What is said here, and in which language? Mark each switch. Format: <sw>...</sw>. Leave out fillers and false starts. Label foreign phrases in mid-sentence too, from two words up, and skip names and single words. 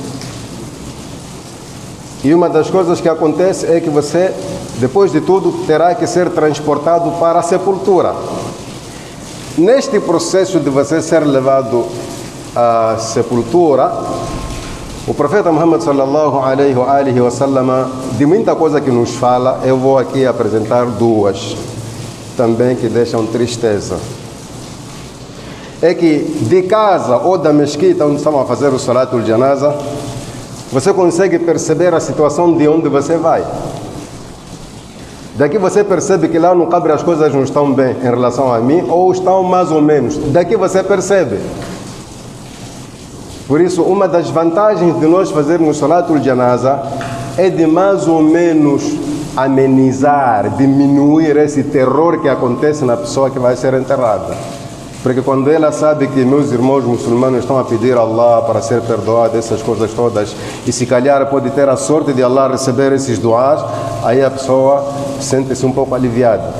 <pt>E uma das coisas que acontece é que você, depois de tudo, terá que ser transportado para a sepultura. Neste processo de você ser levado à sepultura, o profeta Muhammad</pt> <ar>صلى الله عليه وسلم,</ar> <pt>de muita coisa que nos fala, eu vou aqui apresentar duas também que deixam tristeza. É que de casa ou da mesquita onde estão a fazer o</pt> <ar>صلاة الجنازة,</ar> <pt>você consegue perceber a situação de onde você vai. Daqui você percebe que lá no Qabr as coisas não estão bem em relação a mim, ou estão mais ou menos. Daqui você percebe. Por isso, uma das vantagens de nós fazermos</pt> <ar>صلاة الجنازة</ar> <pt>é de mais ou menos amenizar, diminuir esse terror que acontece na pessoa que vai ser enterrada. Porque quando ela sabe que meus irmãos muçulmanos estão a pedir a Allah para ser perdoado, essas coisas todas, e se calhar pode ter a sorte de Allah receber esses duás, aí a pessoa sente-se um pouco aliviada.</pt>